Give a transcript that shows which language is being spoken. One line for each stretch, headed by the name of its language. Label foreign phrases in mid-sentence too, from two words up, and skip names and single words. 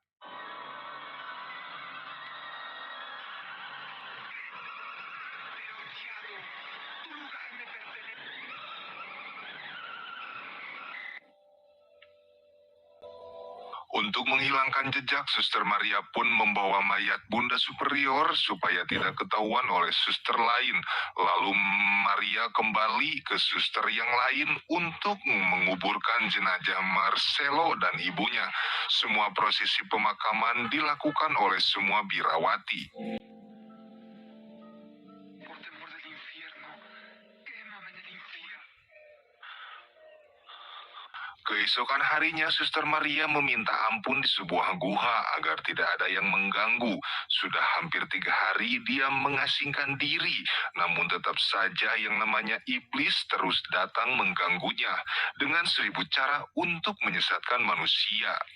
Indonesian: Untuk menghilangkan jejak, Suster Maria pun membawa mayat Bunda Superior supaya tidak ketahuan oleh suster lain. Lalu Maria kembali ke suster yang lain untuk menguburkan jenazah Marcelo dan ibunya. Semua prosesi pemakaman dilakukan oleh semua birawati.
Spanish: Por temor del infierno, quémame en el infierno.
Indonesian: Keesokan harinya, Suster Maria meminta ampun di sebuah guha agar tidak ada yang mengganggu. Sudah hampir 3 hari dia mengasingkan diri, namun tetap saja yang namanya iblis terus datang mengganggunya dengan 1000 cara untuk menyesatkan manusia.